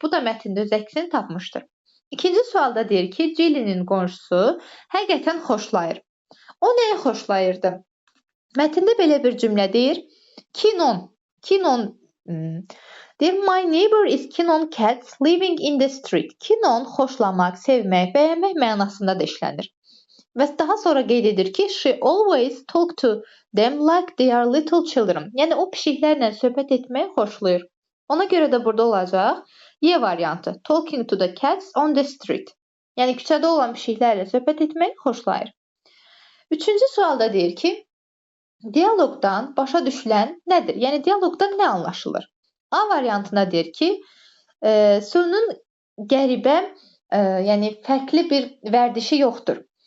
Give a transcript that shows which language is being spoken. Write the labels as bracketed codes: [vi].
[az] Bu da mətndə öz əksini tapmışdır. İkinci sualda deyir ki, Jillinin qonşusu həqiqətən xoşlayır. O nəyə xoşlayırdı? Mətndə belə bir cümlə deyir. Kinon deyir, [en] my neighbor is keen on cats living in the street. [az] Kinon xoşlamaq, sevmək, bəyənmək mənasında da işlənir. Və daha sonra qeyd edir ki, [en] she always talk to them like they are little children. [az] Yəni, o pişiklərlə söhbət etməyi xoşlayır. Ona görə də burada olacaq Y variantı. [en] Talking to the cats on the street. [az] Yəni, küçədə olan pişiklərlə söhbət etməyi xoşlayır. Üçüncü sualda deyir ki, dialoqdan başa düşülən nədir? Yəni, dialoqdan nə anlaşılır? A variantına deyir ki, sözün qəribə, yəni fərqli bir vərdişi yoxdur.